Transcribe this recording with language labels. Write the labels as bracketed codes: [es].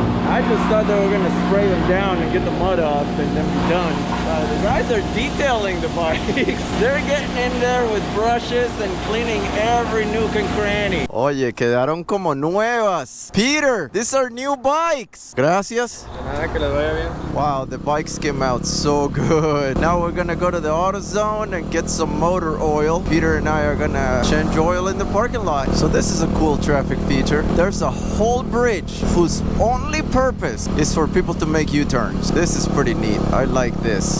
[en] I just thought they were gonna spray them down and get the mud off and then be done. The guys are detailing the bikes. They're getting in there with brushes and cleaning every nook and cranny. [es] Oye, quedaron como nuevas. [en] Peter, these are new bikes. [es] Gracias. Nada, que les vaya bien. [en] Wow, the bikes came out so good. Now we're gonna go to the AutoZone and get some motor oil. Peter and I are gonna change oil in the parking lot. So this is a cool traffic feature. There's a whole bridge whose only purpose is for people to make U-turns. This is pretty neat. I like this.